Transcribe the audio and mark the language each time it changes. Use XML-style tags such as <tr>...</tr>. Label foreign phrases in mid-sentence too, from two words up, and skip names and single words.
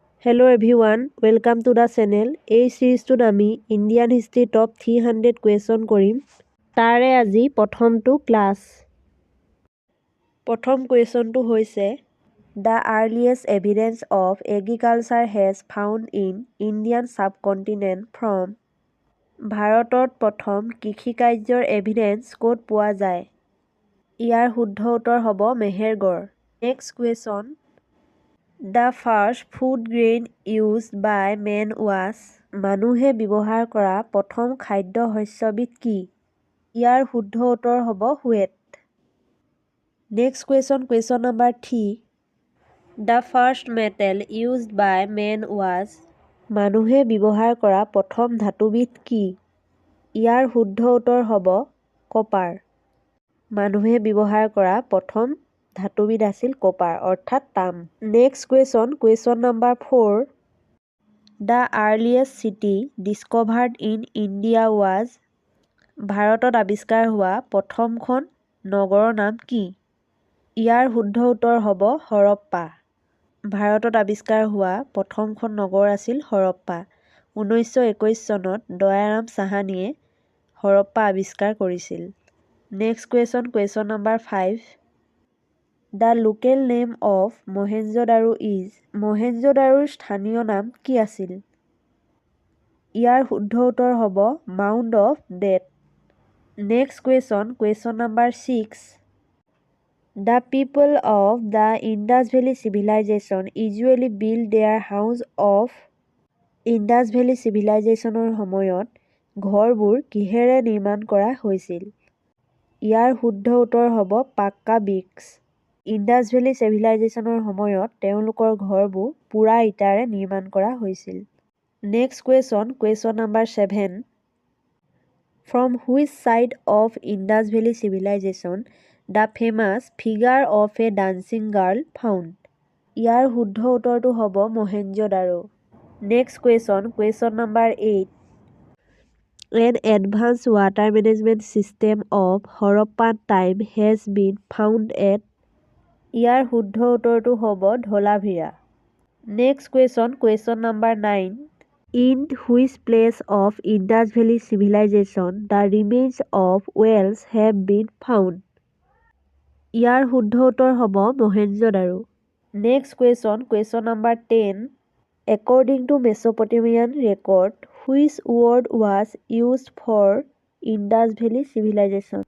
<en>Hello everyone, welcome to the channel.</en> <as>এই সিৰিজটোত আমি</as> <en>Indian history top 300 question</en> <as>কৰিম। তাৰে আজি প্ৰথমটো ক্লাছ। প্ৰথম কুৱেশ্যনটো হৈছে</as> <en>The earliest evidence of agriculture has found in Indian subcontinent from</en> <as>ভাৰতত প্ৰথম কৃষিকাৰ্যৰ এভিডেন্স ক'ত পোৱা যায়? ইয়াৰ শুদ্ধ উত্তৰ হ'ব মেহেৰগড়।</as> <en>next question The first food grain used by men was</en> <as>মানুহে ব্যৱহাৰ কৰা প্ৰথম খাদ্য শস্যবিধ কি? ইয়াৰ শুদ্ধ উত্তৰ হ'ব wheat।</as> <en>next question number</en> <as>3</as> <en>The first metal used by men was</en> <as>মানুহে ব্যৱহাৰ কৰা প্ৰথম ধাতুবিধ কি? ইয়াৰ শুদ্ধ উত্তৰ হ'ব কপাৰ। মানুহে ব্যৱহাৰ কৰা প্ৰথম ধাতুবিধ আছিল কপাৰ অৰ্থাৎ তাম।</as> <en>next question number 4 The earliest city discovered in India was</en> <as>ভাৰতত আৱিষ্কাৰ হোৱা প্ৰথমখন নগৰৰ নাম কি? ইয়াৰ শুদ্ধ উত্তৰ হ'ব হৰপ্পা। ভাৰতত আৱিষ্কাৰ হোৱা প্ৰথমখন নগৰ আছিল হৰপ্পা। 1921 চনত দয়াৰাম চাহানীয়ে হৰপ্পা আৱিষ্কাৰ কৰিছিল।</as> <en>next question number 5 The local name of Mohenjo-daro is</en> <as>মহেঞ্জোদাৰোৰ স্থানীয় নাম কি আছিল? ইয়াৰ শুদ্ধ উত্তৰ হ'ব</as> <en>Mount of Death. next question number 6 The people of the Indus Valley Civilization usually built their house of</en> <as>ইণ্ডাছ ভেলী চিভিলাইজেশ্যনৰ সময়ত ঘৰবোৰ কিহেৰে নিৰ্মাণ কৰা হৈছিল? ইয়াৰ শুদ্ধ উত্তৰ হ'ব</as> <en>pucca bricks.</en> <as>ইণ্ডাছ ভেলী চিভিলাইজেশ্যনৰ সময়ত তেওঁলোকৰ ঘৰবোৰ পোৰা ইটাৰে নিৰ্মাণ কৰা হৈছিল।</as> <en>next question number 7 From which side of Indus Valley Civilization the famous figure of a dancing girl found?</en> <as>ইয়াৰ শুদ্ধ উত্তৰটো হ'ব মহেঞ্জোদাৰো।</as> <en>next question number 8 An advanced water management system of Harappan time has been found at</en> <as>ইয়াৰ শুদ্ধ উত্তৰটো হ'ব ধলাভিৰা।</as> <en>next question number 9 In which place of Indus Valley Civilization the remains of wells have been found?</en> <as>ইয়াৰ শুদ্ধ উত্তৰ হ'ব মহেঞ্জোদাৰো।</as> <en>next question number 10 According to Mesopotamian record, which word was used for Indus Valley Civilization?</en>